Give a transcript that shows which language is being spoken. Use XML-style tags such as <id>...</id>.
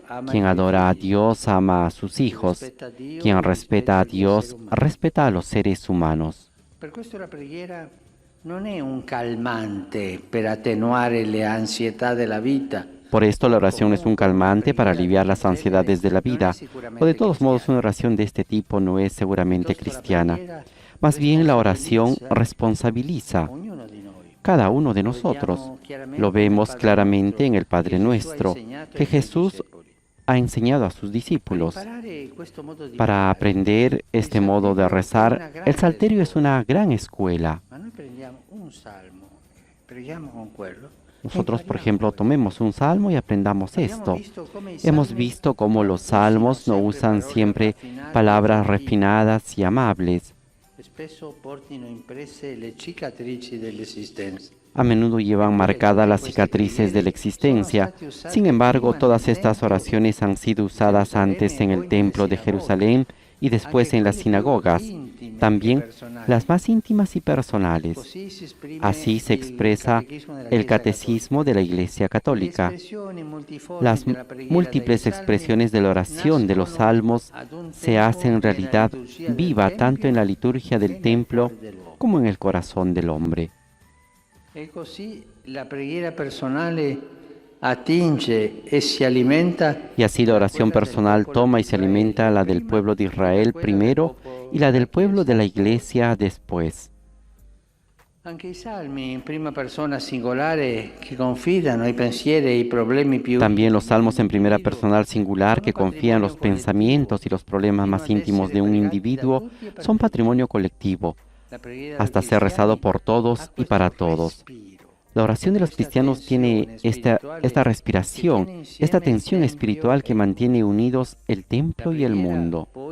<es>Quien adora a Dios ama a sus hijos. Quien respeta a Dios respeta a los seres humanos.</es> <it>Per questo la preghiera non è un calmante per attenuare le ansietà della vita.</it> <es>Por esto la oración es un calmante para aliviar las ansiedades de la vida, o de todos modos una oración de este tipo no es seguramente cristiana. Más bien la oración responsabiliza</es> <it>Ognuno di noi.</it> <es>cada uno de nosotros. Lo vemos claramente en el Padre Nuestro, que Jesús ha enseñado a sus discípulos. Para aprender este modo de rezar, el Salterio es una gran escuela.</es> <it>Ma noi prendiamo un salmo, preghiamo con quello.</it> <es>Nosotros, por ejemplo, tomemos un salmo y aprendamos esto. Hemos visto cómo los salmos no usan siempre palabras refinadas y amables.</es> <it>Spesso portino impresse le cicatrici dell'esistenza.</it> <es>A menudo llevan marcadas las cicatrices de la existencia. Sin embargo, todas estas oraciones han sido usadas antes en el Templo de Jerusalén y después en las sinagogas, también las más íntimas y personales. Así se expresa el catecismo de la Iglesia Católica. Las múltiples expresiones de la oración de los salmos se hacen realidad viva tanto en la liturgia del templo como en el corazón del hombre.</es> <it>E così la preghiera personale attinge e si alimenta.</it> <es>Y así la oración personal toma y se alimenta la del pueblo de Israel primero y la del pueblo de la Iglesia después.</es> <it>Anche i salmi in prima persona singolare che confidano i pensieri e i problemi più.</it> <es>También los salmos en primera personal singular que confían los pensamientos y los problemas más íntimos de un individuo son patrimonio colectivo, hasta ser rezado por todos y para todos. La oración de los cristianos tiene esta respiración, esta tensión espiritual que mantiene unidos el templo y el mundo.</es>